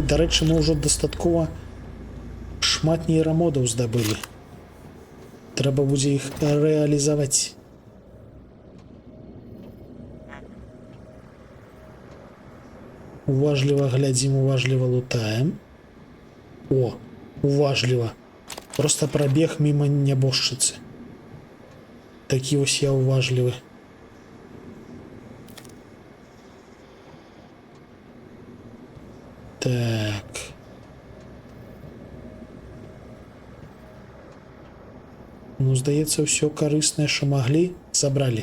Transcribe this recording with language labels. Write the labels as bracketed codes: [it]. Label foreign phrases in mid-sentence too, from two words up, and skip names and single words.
[be] До рэчы, мы ўжо дастаткова шмат нейрамодаў здабылі. Трэба будзе іх рэалізаваць. Уважліва глядзім, уважліва лутаем. О, уважліва. [ru] Просто пробег мимо нябожчыцы. [be] Такі вось я уважлівы. Так. Ну, здаецца, ўсё карыснае, што маглі, забралі.